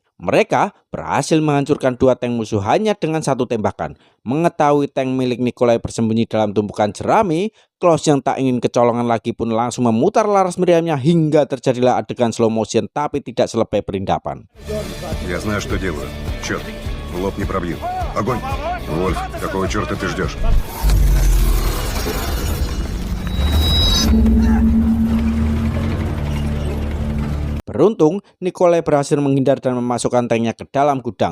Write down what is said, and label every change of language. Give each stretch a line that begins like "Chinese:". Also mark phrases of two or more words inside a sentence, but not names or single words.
Indonesian: Mereka berhasil menghancurkan 2 tank musuh hanya dengan 1 tembakan. Mengetahui tank milik Nikolai bersembunyi dalam tumpukan jerami, Klaus yang tak ingin kecolongan lagi pun langsung memutar laras meriamnya hingga terjadilah adegan
English: slow motion
Indonesian: tapi tidak selebay perindapan.
Russian: Я знаю, что делаю. Черт, лоб не пробью. Огонь! Вольф, какого черта ты ждешь?
Indonesian: Beruntung, Nikolai berhasil menghindar dan memasukkan tanknya ke dalam gudang.